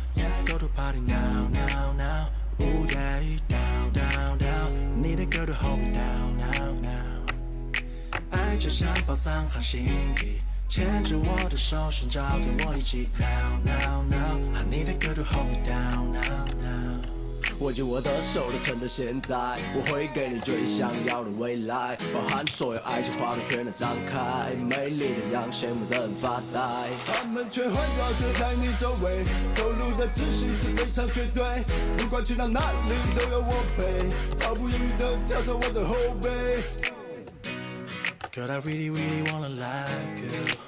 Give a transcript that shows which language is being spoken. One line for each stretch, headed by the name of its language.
English: Yeah, go to party now, now, now. Ooh yeah, down, down, down. Need a girl to hold me down, now, now.
Chinese: 爱就像宝藏藏心底，牵着我的手，寻找跟我一起
English: now, now, now. I need a girl to hold me down, now, now.
Chinese: 握紧我的手，都趁着现在，我会给你最想要的未来，包含所有爱情花朵全都张开，美丽的样，羡慕的人发呆。他们却环绕着在你周围，走路的秩序是非常绝对，不管去到哪里都有我陪，毫不犹豫地跳上我的后背。
English: Girl, I really, really wanna like you.